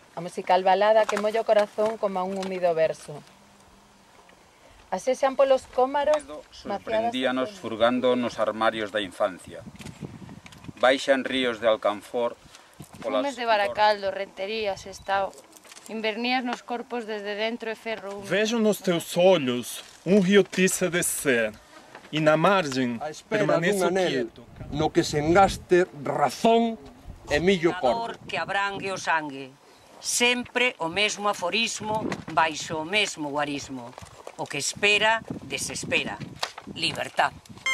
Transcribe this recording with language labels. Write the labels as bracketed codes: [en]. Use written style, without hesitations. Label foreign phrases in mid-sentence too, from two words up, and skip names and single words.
[gl] A musical balada que molla o corazón como a un húmido verso. Asexan polos cómaros, sorprendíanos furgando nos armarios da infancia. Baixan ríos de Alcanfor, fumes de Baracaldo, Rentería, Sestao, invernías nos corpos desde dentro e ferro húmedo. [pt] Vejo nos teus olhos rio tiça descer, e na margem permaneço quieto. [gl] No que se engaste razón e millo corpo. Que abrangue o sangue. Sempre o mesmo aforismo baixo o mesmo guarismo. O que espera, desespera. Libertad.